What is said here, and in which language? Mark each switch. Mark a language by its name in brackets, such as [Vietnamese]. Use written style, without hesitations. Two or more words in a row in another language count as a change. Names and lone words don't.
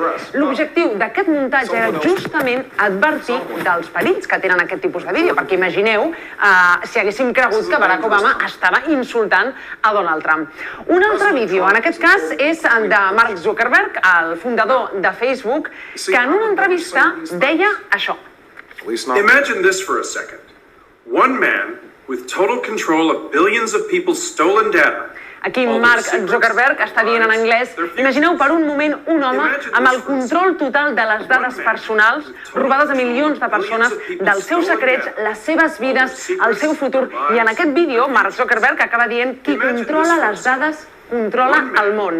[Catalan] L'objectiu d'aquest muntatge era justament advertir dels perills que tenen aquest tipus de vídeo, perquè imagineu si haguéssim cregut que Barack Obama estava insultant a Donald Trump. Un altre vídeo, en aquest cas, és de Mark Zuckerberg, el fundador de Facebook, que en una entrevista deia això. [English] imagine this for a second. One man with total control of billions of people's stolen data. [Catalan] Aquí Mark Zuckerberg està dient en anglès, imagineu per un moment un home amb el control total de les dades personals robades a milions de persones, dels seus secrets, les seves vides, el seu futur. I en aquest vídeo Mark Zuckerberg acaba dient qui controla les dades controla el món.